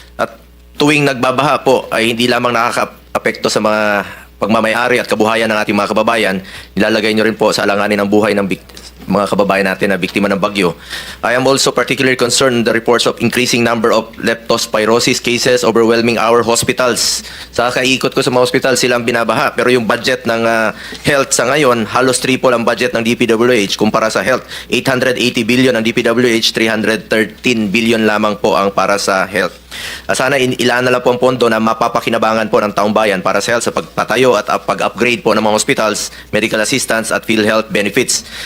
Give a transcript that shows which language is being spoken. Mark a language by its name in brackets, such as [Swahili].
[Filipino] At tuwing nagbabaha po ay hindi lamang nakaka-apekto sa mga pagmamayari at kabuhayan ng ating mga kababayan, nilalagay nyo rin po sa alanganin ng buhay ng mga kababayan natin na biktima ng bagyo. [English] I am also particularly concerned the reports of increasing number of leptospirosis cases overwhelming our hospitals. [Filipino] Sa kaikot ko sa mga hospital, silang binabaha. Pero yung budget ng health sa ngayon, halos triple ang budget ng DPWH kumpara sa health. 880 billion ang DPWH, 313 billion lamang po ang para sa health. Sana ilaan na lang po ang pondo na mapapakinabangan po ng taong bayan para sa health sa pagpatayo at pag-upgrade po ng mga hospitals, medical assistance at PhilHealth benefits.